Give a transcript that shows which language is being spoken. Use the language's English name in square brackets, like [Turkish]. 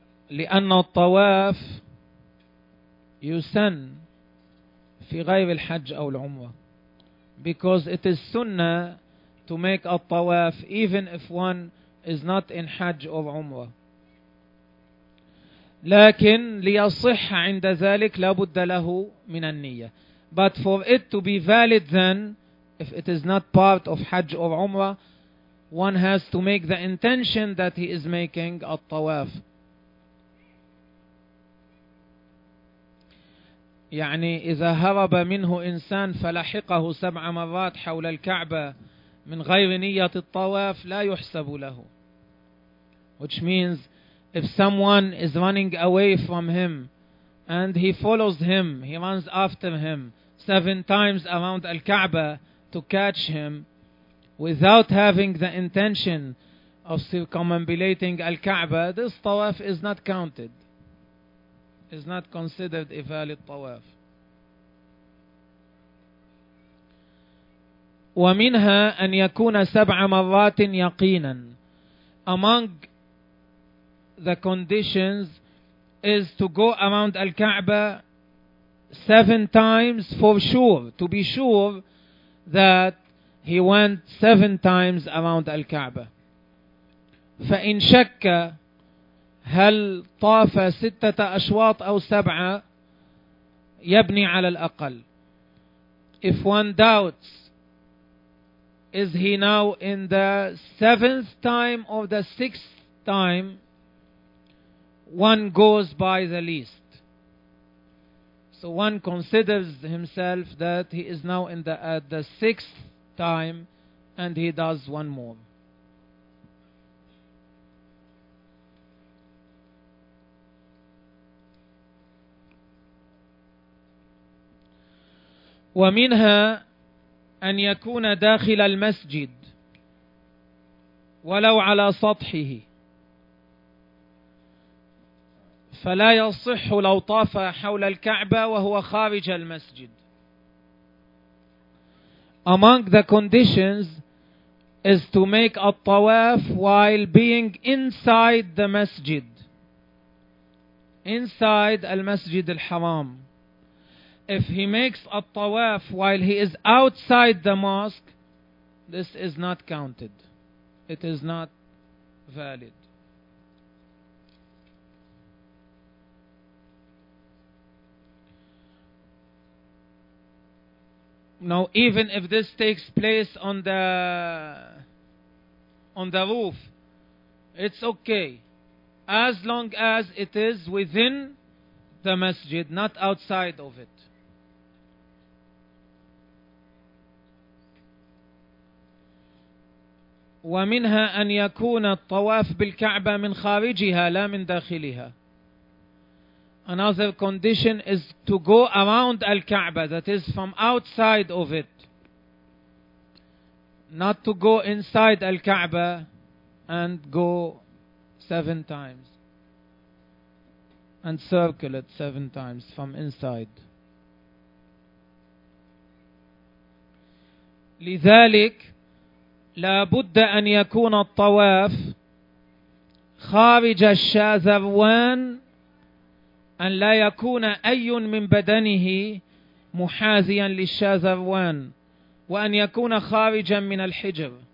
[Arabic] لأن الطواف يسن في غير الحج أو العمرة. [English] Because it is sunnah to make a tawaf even if one is not in Hajj or Umrah. [Arabic] لكن ليصح عند ذلك لابد له من النية. [English] But for it to be valid then, if it is not part of Hajj or Umrah, one has to make the intention that he is making a tawaf. [Arabic] يعني إذا هرب منه إنسان فلحقه 7 مرات حول الكعبة من غير نية الطواف لا يحسب له. [English] Which means if someone is running away from him and he follows him, he runs after him 7 times around al-Kaaba to catch him without having the intention of circumambulating al-Kaaba, this tawaf is not counted. Is not considered a valid tawaf. [Arabic] ومنها أن يكون 7 مرات يقينا. [English] Among the conditions is to go around al-Kaaba 7 times for sure, to be sure that he went 7 times around al-Kaaba. [Arabic] فإن شك هل طاف 6 أشواط أو 7 يبني على الأقل. [English] If one doubts, is he now in the 7th time or the 6th time, one goes by the least. So one considers himself that he is now in the 6th time and he does one more. [Arabic] ومنها أن يكون داخل المسجد ولو على سطحه، فلا يصح لو طاف حول الكعبة وهو خارج المسجد. [English] Among the conditions is to make a tawaf while being inside the masjid, inside المسجد الحرام. If he makes a tawaf while he is outside the mosque, this is not counted. It is not valid. Now, even if this takes place on the roof, it's okay. As long as it is within the masjid, not outside of it. [Arabic] ومنها أن يكون الطواف بالكعبة من خارجها لا من داخلها. [English] Another condition is to go around الكعبة, that is from outside of it, not to go inside الكعبة and go 7 times and circle it 7 times from inside. [Arabic] لذلك لا بد أن يكون الطواف خارج الشاذروان أن لا يكون أي من بدنه محاذيا للشاذروان وأن يكون خارجا من الحجر.